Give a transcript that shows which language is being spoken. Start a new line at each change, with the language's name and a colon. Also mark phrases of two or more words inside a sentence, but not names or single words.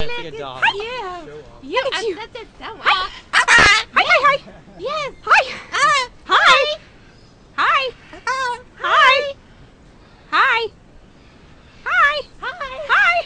English: like a dog. Yeah. Show off. Look at you. Hi. Hi. Yes. Hi. Hi. Hi. Hi. Hi. Hi. Hi. Hi.